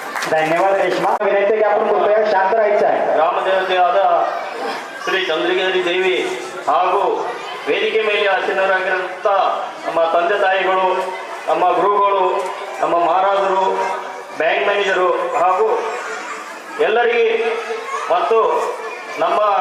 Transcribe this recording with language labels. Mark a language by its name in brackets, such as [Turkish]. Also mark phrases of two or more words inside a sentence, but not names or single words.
[Marathi] धन्यवाद रेश्मा. विनंती की आपण कृपया शांत राहायचं आहे. [Kannada] ರಾಮದೇವತೆಯಾದ ಶ್ರೀ ಚಂದ್ರಗಿರಿ ದೇವಿ ಹಾಗೂ ವೇದಿಕೆ ಮೇಲೆ ಆಸೀನರಾಗಿರುವಂಥ ನಮ್ಮ ತಂದೆ ತಾಯಿಗಳು, ನಮ್ಮ ಗುರುಗಳು, ನಮ್ಮ ಮಹಾರಾಜರು, [English] bank manager [Kannada] ಹಾಗೂ ಎಲ್ಲರಿಗೆ ಮತ್ತು ನಮ್ಮ